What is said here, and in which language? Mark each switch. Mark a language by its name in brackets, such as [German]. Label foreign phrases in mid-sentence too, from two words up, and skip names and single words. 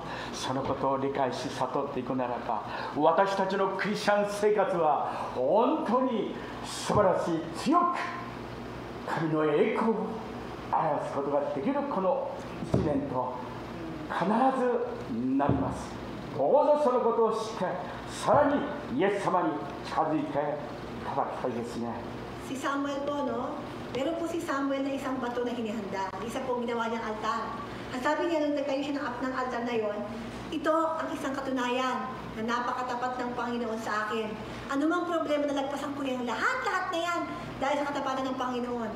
[Japanese] そのことを理解し悟っていくならば、私たちのクリスチャン生活は本当に素晴らしい、強く神の栄光を表すことができるこの一年と必ずなります。どうぞそのことを知って、さらにイエス様に近づいていただきたいですね。 [Filipino] Si Samuel po, no? Meron po si Samuel na isang bato na hinihanda. Isa po ginawa niyang altar. Ang sabi niya nung nagtayo siya ng altar na yon, ito ang isang katunayan na napakatapat ng Panginoon sa akin. Ano mang problema na lagpasan ko yan, lahat na yan dahil sa katapatan ng Panginoon.